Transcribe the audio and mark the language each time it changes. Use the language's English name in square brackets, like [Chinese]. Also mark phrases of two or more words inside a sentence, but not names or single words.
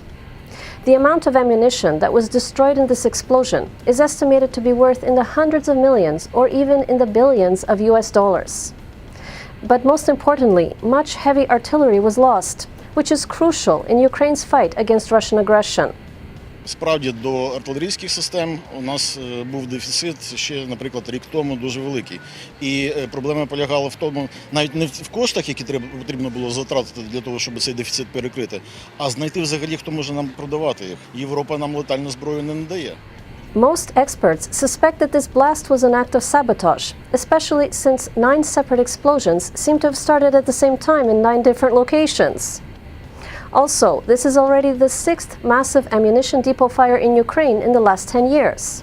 [English] The amount of ammunition that was destroyed in this explosion is estimated to be worth in the hundreds of millions or even in the billions of US dollars. But most importantly, much heavy artillery was lost, which is crucial in Ukraine's fight against Russian aggression. [Ukrainian] Справді, до артилерійських систем у нас був дефіцит ще, наприклад, рік тому дуже великий. І проблема полягала в тому, навіть не в коштах, які потрібно було затратити для того, щоб цей дефіцит перекрити, а знайти взагалі, хто може нам продавати їх. Європа нам летальну зброю не надає. [English] Most experts suspect that this blast was an act of sabotage, especially since 9 separate explosions seem to have started at the same time in 9 different locations. Also, this is already the 6th massive ammunition depot fire in Ukraine in the last 10 years.